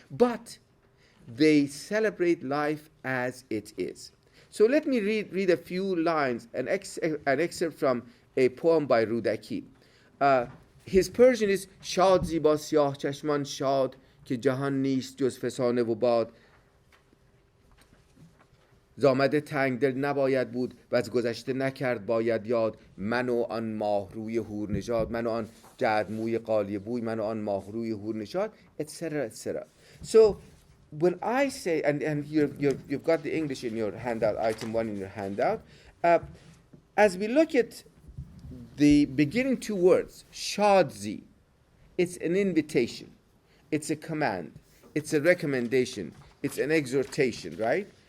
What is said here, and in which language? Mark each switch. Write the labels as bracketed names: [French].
[English] But they celebrate life as it is. So let me read a few lines, an excerpt from a poem by Rudaki. His Persian is [Persian] شاد زیبا سیاه چشمان شاد که جهان نیست جز فسانه و باد زامده تنگ دل نباید بود و از گذشته نکرد باید یاد من و آن ماه روی هور نژاد من و آن جعد موی قالی بوی من و آن ماه روی هور نژاد etc etc. [English] So when I say, and you've got the English in your handout, item 1 in your handout, as we look at the beginning two words, shadzi, it's an invitation, it's a command, it's a recommendation, it's an exhortation, right?